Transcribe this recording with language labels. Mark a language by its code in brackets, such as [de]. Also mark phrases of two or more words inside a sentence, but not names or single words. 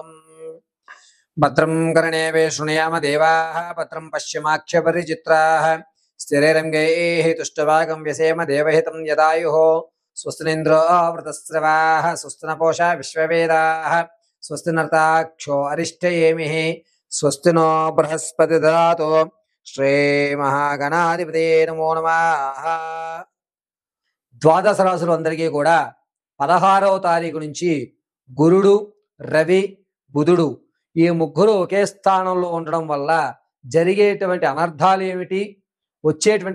[sa] भद्रं कर्णेभिः शृणुयाम देवाः, भद्रं पश्यमाक्षपरिचित्राः, स्थिरैरङ्गैः तुष्टभागं व्यसेम देवहितं यदायुः। स्वस्ति इन्द्रो वृतस्रवाः, स्वस्ति न पूषा विश्ववेदाः, स्वस्ति नर्ताक्षो अरिष्टयेमिः, स्वस्ति नो बृहस्पति ददातु। శ్రీ మహాగణాధిపతే నమో నమః. [te] ద్వాదశ రాశులు అందరికీ కూడా 16వ తారీఖు నుంచి గురుడు, రవి, బుధుడు ఈ ముగ్గురు ఒకే స్థానంలో ఉండడం వల్ల జరిగేటువంటి అనర్థాలు ఏమిటి, వచ్చేటువంటి